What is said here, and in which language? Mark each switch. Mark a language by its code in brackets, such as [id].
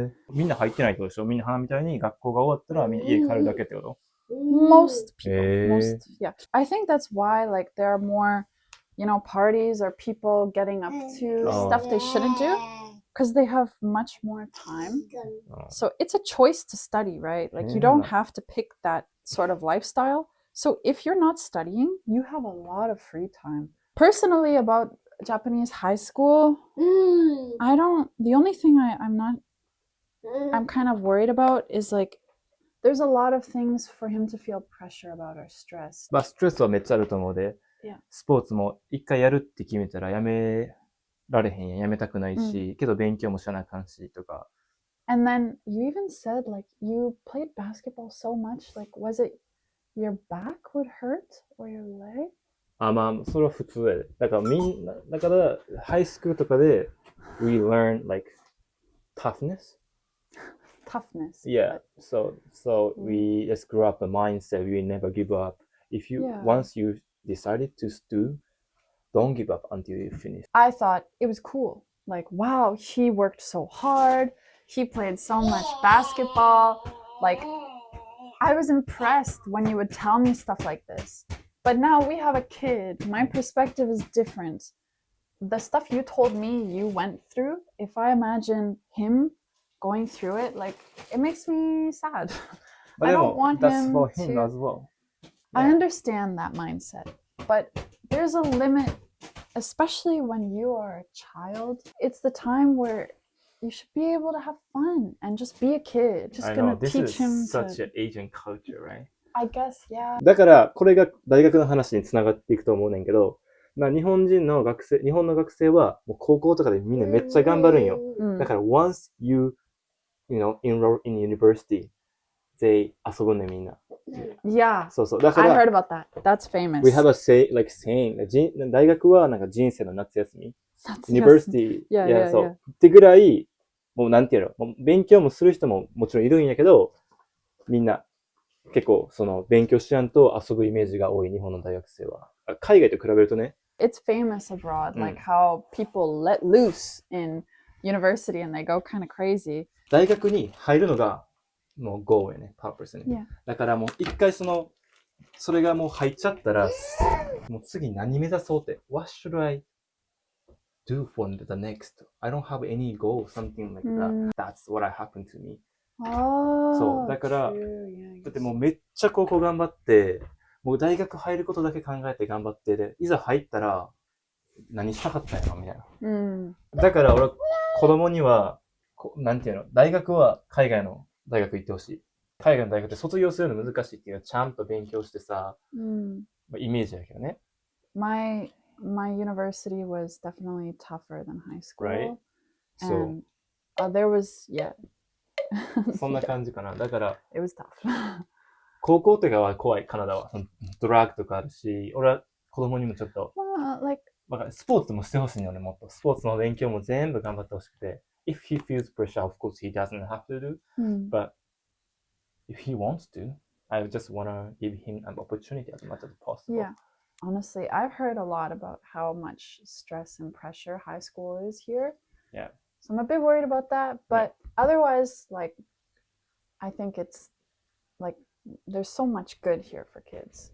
[ja] みんな入ってないってことでしょ？みんな花みたいに学校が終わったらみんな家帰るだけってこと？ [en] Most people. Yeah. I think that's why like there are more, parties or people getting up to stuff they shouldn't do because they have much more time. So it's a choice to study, right? Like you don't have to pick that sort of lifestyle. So if you're not studying, you have a lot of free time. Personally, about Japanese high school, the only thing I'm kind of worried about is like there's a lot of things for him to feel pressure about or stress. [ja] まあストレスはめっちゃあると思うで、スポーツも一回やるって決めたらやめられへんやん、やめたくないし、けど勉強もしなあかんしとか。 [en] And then you even said like you played basketball so much, like was it your back would hurt or your leg? [ja] まあそれは普通やで。だからハイスクールとかで [en] we learn like toughness. Yeah. So we just grew up a mindset we never give up. Once you decided to do, don't give up until you finish. I thought it was cool. Like, wow, he worked so hard. He played so much basketball. Like, I was impressed when you would tell me stuff like this. But now we have a kid. My perspective is different. The stuff you told me you went through, if I imagine him going through it, like, it makes me sad. I don't want that's him for him to... as well. I understand that mindset, but there's a limit, especially when you are a child. It's the time where you should be able to have fun and just be a kid. Just gonna teach him This is such an Asian culture, right? I guess, yeah. [ja] だからこれが大学の話につながっていくと思うねんけど、日本の学生はもう高校とかでみんなめっちゃ頑張るんよ。だから [en] once you enroll in university, they [ja] 遊ぶねみんな。 [en] Yeah. [ja] そう。だから [en] I heard about that. That's famous. We have a saying. [ja] 大学はなんか人生の夏休み。 [en] University. Yeah. [ja] そう。ってぐらい、もうなんていうの、もう勉強もする人ももちろんいるんやけど、みんな結構その勉強しやんと遊ぶイメージが多い日本の大学生は。海外と比べるとね。 [en] It's famous abroad, like how people let loose in university and they go kind of crazy. [ja] 大学に入るのがもう goal やね、purpose ね。だからもう一回それがもう入っちゃったら、もう次何目指そうって。 [en] What should I do for the next? I don't have any goal, something like that. That's what happened to me. [ja] そう。だから、だってもうめっちゃ高校頑張って、もう大学入ることだけ考えて頑張って、で、いざ入ったら何したかったんやろみたいな。だから俺、子供には、なんていうの、大学は海外の大学行ってほしい。海外の大学って卒業するの難しいっていうのはちゃんと勉強してさ、イメージやけどね。 [en] My my university was definitely tougher than high school. Right. And there was, yeah. [ja] そんな感じかな。だから、 [en] It was tough. [ja] 高校とかは怖い、カナダは。ドラッグとかあるし、俺は子供にもちょっと、スポーツもしてほしいよね、もっと。スポーツの勉強も全部頑張ってほしくて。 [en] If he feels pressure, of course he doesn't have to do. But if he wants to, I just want to give him an opportunity as much as possible. Yeah. Honestly, I've heard a lot about how much stress and pressure high school is here. Yeah. So I'm a bit worried about that. But otherwise, like, I think it's like there's so much good here for kids.